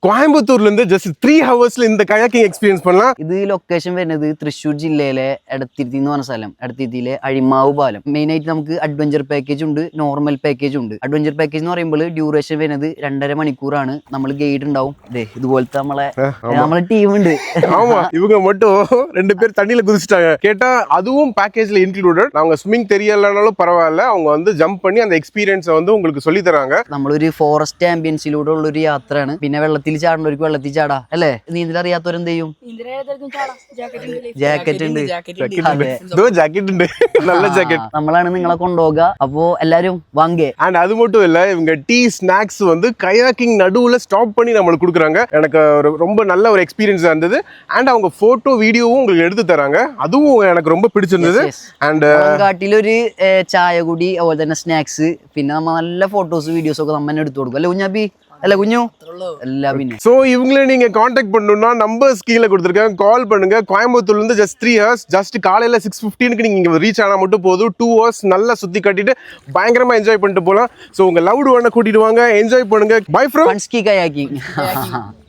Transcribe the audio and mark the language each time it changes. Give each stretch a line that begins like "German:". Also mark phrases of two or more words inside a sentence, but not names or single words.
Tamil: கோயம்புத்தூர்ல இருந்து just 3 ஹவர்ஸ்ல இந்த
English: kayaking experience
Tamil: பண்ணலாம்.
Malayalam: ഇത് ലൊക്കേഷൻ വരുന്നത് തൃശ്ശൂർ ജില്ലയിലെ എടത്തിരുത്തി എന്ന് പറഞ്ഞ സ്ഥലം. എടത്തിരുത്തിയിലെ അഴിമാവ് പാലം. മെയിൻ ആയിട്ട് നമുക്ക്
English: adventure package
Malayalam: ഉണ്ട്,
English: normal package
Malayalam: ഉണ്ട്.
English: adventure package
Malayalam: എന്ന് പറയുമ്പോൾ ഡ്യൂറേഷൻ വരുന്നത് 2.5 മണിക്കൂറാണ്. നമ്മൾ ഗൈഡ് ഉണ്ടാവും. ഇതുപോലത്തെ നമ്മളെ ടീം ഉണ്ട്.
Tamil: ஆமா, இவங்க மட்டும் 2 பேர் தண்ணியில குதிச்சிட்டாங்க. கேட்டா அதுவும் பேக்கேஜ்ல இன்க்ளூடட். அவங்க ஸ்விமிங் தெரியலனாலும் பரவாயில்ல, அவங்க வந்து ஜம்ப் பண்ணி அந்த எக்ஸ்பீரியன்ஸை வந்து உங்களுக்கு சொல்லி தராங்க.
Malayalam: നമ്മളൊരു ഫോറസ്റ്റ് ആംബിയൻസിലൂടെ ഉള്ള ഒരു യാത്രയാണ്. പിന്നെ വെള്ളത്തിൽ ചാടുന്നവർക്ക് വെള്ളത്തിൽ ചാടാ അല്ലേ? നീന്തൽ അറിയാത്തവരെന്ത് ചെയ്യും? ജാക്കറ്റ് ഉണ്ട്.
Tamil: ஜாக்கெட் ഉണ്ട്, நல்ல ஜாக்கெட்.
Malayalam: നമ്മളാണ് നിങ്ങളെ കൊണ്ടുപോകുക. അപ്പോ എല്ലാരും வாங்க.
Tamil: அண்ட் அது மட்டும் இல்ல, இவங்க
English: tea snacks
Tamil: வந்து கயாக்கிங் நடுவுல ஸ்டாப் பண்ணி நம்மளுக்கு கொடுக்குறாங்க. எனக்கு ரொம்ப நல்ல ஒரு எக்ஸ்பீரியன்ஸா இருந்தது. அண்ட் அவங்க போட்டோ வீடியோவும் உங்களுக்கு எடுத்து தராங்க. அதுவும் எனக்கு ரொம்ப பிடிச்சிருந்தது. அண்ட்
Malayalam: കാട്ടിലൊരു ചായ കുടി, അതുപോലെ തന്നെ സ്നാക്സ്, പിന്നെ നമ്മ നല്ല
English: photos videos
Malayalam: ഒക്കെ നമ്മ എടുത്തു കൊടുക്കും അല്ലെ കുഞ്ഞാപ്പി? അല്ല കുഞ്ഞു എല്ലാം. പിന്നെ
Tamil: ஸோ இவங்களே நீங்க காண்டாக்ட் பண்ணணும்னா நம்பர்ஸ் கீழே கொடுத்துருக்கேன், கால் பண்ணுங்க. கோயம்புத்தூர்ல இருந்து
English: just 3 hours,
Tamil: ஜஸ்ட் காலையில 6:15க்கு நீங்க இங்க ரீச் ஆனா மட்டும் போதும். 2 hours நல்லா சுத்தி காட்டிட்டு பயங்கரமா என்ஜாய் பண்ணிட்டு போலாம். ஸோ உங்க
English: loved one
Tamil: கூட்டிட்டு வாங்க, என்ஜாய் பண்ணுங்க.
English: bye from Punski kayaking.